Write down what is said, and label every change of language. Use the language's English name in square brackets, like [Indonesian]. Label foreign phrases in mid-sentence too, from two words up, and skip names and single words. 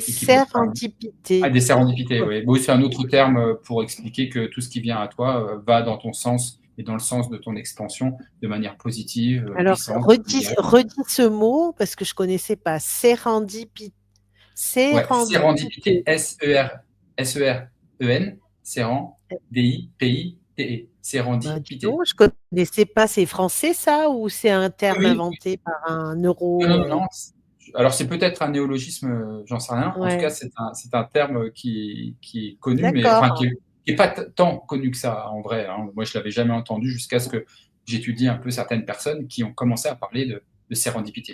[French] et qui vont te permettre. Ah, sérendipités. des sérendipités, oui. Bon, c'est un autre terme pour expliquer que tout ce qui vient à toi va dans ton sens et dans le sens de ton expansion de manière positive, Alors puissante, redis directe. ce mot parce que je connaissais pas. Ouais, sérendipité, Sérendipité. S-E-R-E-N, séren, D-I-P-I-T-E, Ben, dis sérendipité. donc, je connaissais pas. C'est français ça ou c'est un Oui, terme oui. inventé par un Non, neuro, non, non. Alors, c'est peut-être un néologisme, j'en sais rien. En tout cas, ouais, c'est un terme qui est connu, mais enfin, d'accord. qui est pas tant connu que ça, en vrai, hein. Moi, je l'avais jamais entendu jusqu'à ce que j'étudie un peu certaines personnes qui ont commencé à parler de sérendipité.